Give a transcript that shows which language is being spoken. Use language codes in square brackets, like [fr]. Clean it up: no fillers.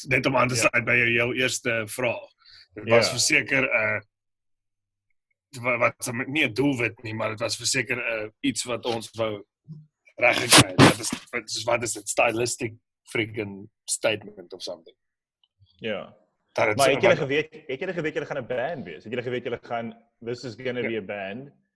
[af] Net om aan te sluit by jou eerste vraag. Dit was verseker wat nie 'n doelwit nie, maar dit was verseker iets wat ons wou reggekry het. Wat is dit? [en] Stylistic freaking statement of something. [af] Ja. Dat Maar het julle geweet julle gaan 'n band wees? Het julle geweet julle gaan [en] this is going to be a band?